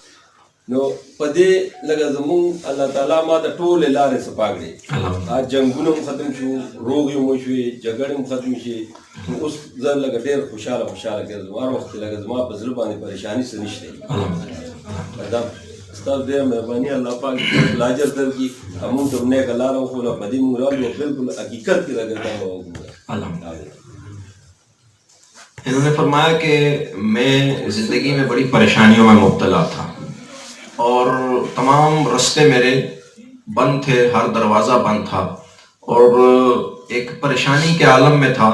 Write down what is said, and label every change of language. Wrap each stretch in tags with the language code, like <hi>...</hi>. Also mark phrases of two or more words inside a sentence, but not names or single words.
<ps>نو په دې لکه زمونږ الله تعالی ما ته ټولې لارې صفا کړې، جنګونه هم ختم شو، روغې هم وشوې، جګړې هم ختم شوې. نو اوس زه لکه ډېر خوشحاله ګرځم، هر وخت لکه زما په زړه باندې پریشاني څه نشته. دا ستاسو ډېره مهرباني، الله پاک اجر درکړي. همون ته نیکه لاره وښوله، په دې مونږ رالو، بالکل حقیقت کې لکه دا وګوره.</ps> <ur>انہوں نے فرمایا کہ میں زندگی میں بڑی پریشانیوں میں مبتلا تھا اور تمام راستے میرے بند تھے، ہر دروازہ بند تھا اور ایک پریشانی کے عالم میں تھا.</ur>